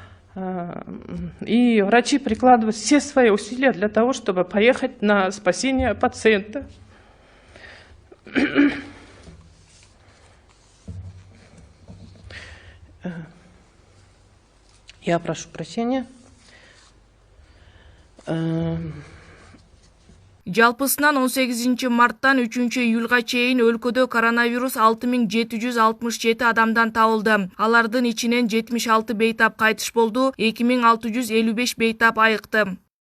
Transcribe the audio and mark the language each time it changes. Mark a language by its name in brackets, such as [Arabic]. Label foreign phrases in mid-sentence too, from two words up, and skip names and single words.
[Russian] И врачи прикладывают все свои усилия для того, чтобы поехать на спасение пациента. Я прошу прощения. [Kyrgyz] Жалпысынан 18 марттан 3 июлга чейин өлкөдө коронавирус 6767 адамдан табылды. Алардын ичинен 76 бейтап кайтыш болду, 2655 бейтап айыкты.